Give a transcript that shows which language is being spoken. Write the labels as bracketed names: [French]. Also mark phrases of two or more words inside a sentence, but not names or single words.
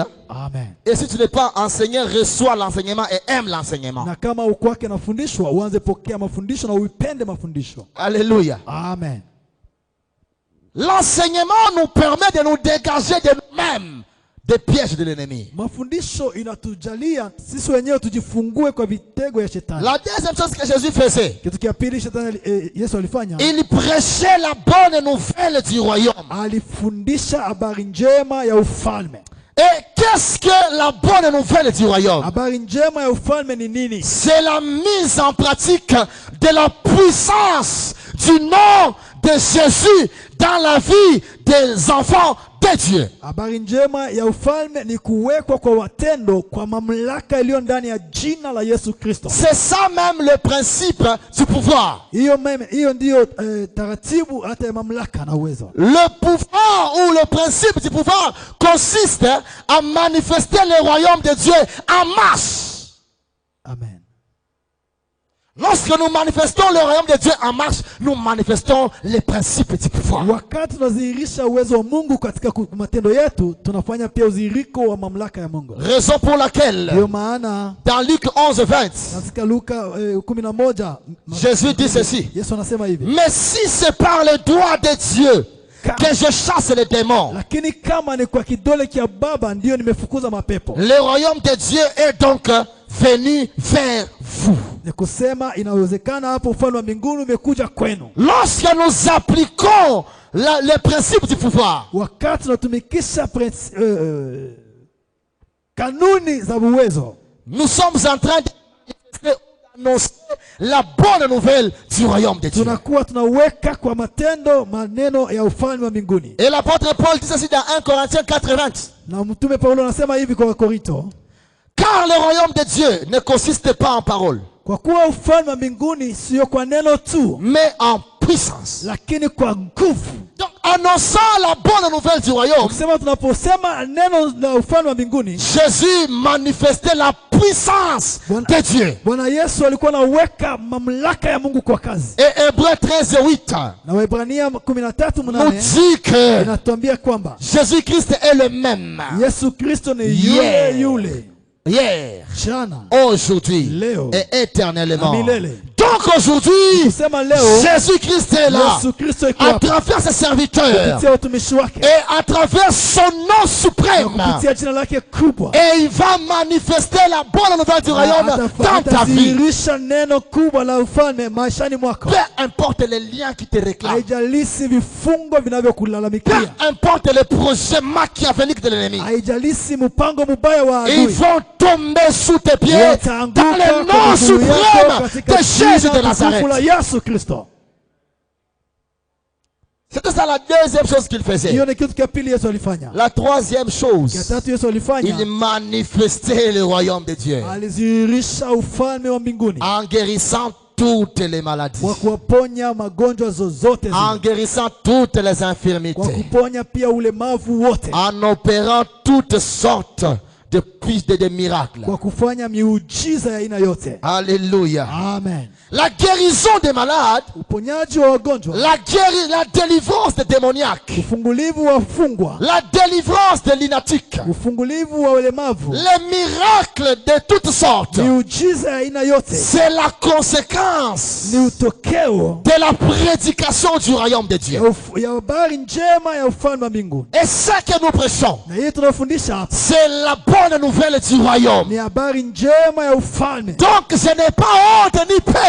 [French] Amen. Et si tu n'es pas enseigné, reçois l'enseignement et aime l'enseignement. Alléluia. Amen. L'enseignement nous permet de nous dégager de nous-mêmes des pièges de l'ennemi. [Swahili] Mafundisho inatujalia sisi wenyewe tujifungue kwa vitego ya shetani. [French] La deuxième chose que Jésus faisait, [Swahili] Kitu kia pili shetani Yesu alifanya, [French] il prêchait la bonne nouvelle du royaume. [Swahili] alifundisha habari njema ya ufalme. [French] Et qu'est-ce que la bonne nouvelle du royaume? [Swahili] Habari njema ya ufalme ni nini? [French] C'est la mise en pratique de la puissance du nom de Jésus dans la vie des enfants de Dieu. [Swahili] Habari njema ya ufalme ni kuwekwa kwa watendo kwa mamlaka iliyo ndani ya jina la Yesu Kristo. [French] C'est ça même le principe du pouvoir. [Swahili] Hiyo ndiyo taratibu hata ya mamlaka na uwezo. [French] Le pouvoir ou le principe du pouvoir consiste à manifester le royaume de Dieu en masse. Amen. Lorsque nous manifestons le royaume de Dieu en marche, nous manifestons les principes du pouvoir. [Swahili] Wakati tunadhihirisha uwezo wa Mungu katika matendo yetu, tunafanya pia udhihiriko wa mamlaka ya Mungu. [French] Raison pour laquelle, [Swahili] Ndio maana [French] dans Luc 11:20, [Swahili] katika Luka 11, [French] Jésus dit ceci: [Swahili] Yesu anasema hivi, [French] mais si c'est par le doigt de Dieu que je chasse les démons, [Swahili] lakini kama ni kwa kidole kia Baba ndio nimefukuza mapepo. [French] le royaume de Dieu est donc venu vers vous. [Swahili] Ni kusema inawezekana hapo ufalme wa mbinguni umekuja kwenu. [French] Lorsque nous appliquons les principes du pouvoir, [Swahili] Wakati tunatumikisha kanuni za uwezo, [French] nous sommes en train d'annoncer la bonne nouvelle du royaume de Dieu. [Swahili] tunakuwa tunaweka kwa matendo maneno ya ufalme wa mbinguni. [French] Et l'apôtre Paul dit ceci dans 1 Corinthiens 4:20. [Swahili] Na mtume Paulo anasema hivi kwa Korinto, [French] Car le royaume de Dieu ne consiste pas en parole, [Swahili] kwa kuwa ufalme wa mbinguni sio kwa neno tu, [French] mais en puissance. [Swahili] lakini kwa nguvu. [French] Donc, annonçant la bonne nouvelle du royaume, [Swahili] Kusema tunaposema neno la ufalme wa mbinguni, [French] Jésus manifestait la puissance de Dieu. [Swahili] Bwana Yesu alikuwa anaweka mamlaka ya Mungu kwa kazi. [French] Et Hébreux 13:8 [Swahili] Na Waebrania [French] nous [Swahili] 13:8 [French] dit que [Swahili] inatuambia kwamba [French] Jésus-Christ est le même [Swahili] Yesu Kristo ni Yeah. yule [French] hier, [Swahili] jana, [French] aujourd'hui [Swahili] leo [French] et éternellement. [Swahili] na milele. [French] Donc aujourd'hui, [Swahili] Kusema leo [French] Jésus-Christ est là [Swahili] Yesu Kristo iko [French] à [Swahili] hapa [French] travers ses serviteurs [Swahili] kupitia utumishi wake [French] et à travers son nom [Swahili] na [French] suprême. [Swahili] kupitia jina lake kubwa. [French] Et il va manifester la bonne nouvelle du royaume dans ta vie. [Swahili] Atadhihirisha neno kubwa la ufalme maishani mwako. [French] Peu importe les liens qui te réclament. [Swahili] Haijalishi vifungo [French] Peu [Swahili] vinavyokulalamikia, [French] importe les projets machiavéliques de l'ennemi. [Swahili] haijalishi mpango mubaya wa [French] Ils [Swahili] adui, [French] vont tomber sous tes pieds [Swahili] wataanguka [French] dans le [Swahili] kwa [French] nom [Swahili] miguu yako [French] suprême [Swahili] katika [French] de Jésus de [Swahili] jina tukufu la [French] Nazareth. [Swahili] Yesu Kristo. [French] C'était ça la deuxième chose qu'il faisait. [Swahili] Hiyo ni kitu cha pili Yesu alifanya. [French] La troisième [Swahili] Cha [French] chose, [Swahili] tatu Yesu alifanya, [French] il manifestait le royaume de Dieu [Swahili] alizihirisha ufalme wa mbinguni [French] en guérissant toutes les maladies, [Swahili] kwa kuwaponya magonjwa zozote [French] en [Swahili] zile, [French] guérissant toutes les [Swahili] kwa [French] infirmités, [Swahili] kuponya pia ulemavu wote, [French] en opérant toutes sortes de miracles. [Swahili] kwa kufanya miujiza ya aina yote. [French] Alléluia. Amen. La guérison des malades, [Swahili] Uponyaji wa wagonjwa, [French] la délivrance des démoniaques, [Swahili] ufungulivu wa wafungwa, [French] la délivrance des lunatiques, [Swahili] ufungulivu wa ulemavu, [French] les miracles de toutes sortes, [Swahili] miujiza ya aina yote [French] c'est la conséquence [Swahili] ni utokeo [French] de la prédication du royaume de Dieu. [Swahili] ya habari njema ya ufalme wa mbinguni. [French] Et ce que nous prêchons, [Swahili] Na hii tunafundisha hapa [French] c'est la bonne nouvelle du royaume. [Swahili] ni habari njema ya ufalme. [French] Donc je n'ai pas honte ni peur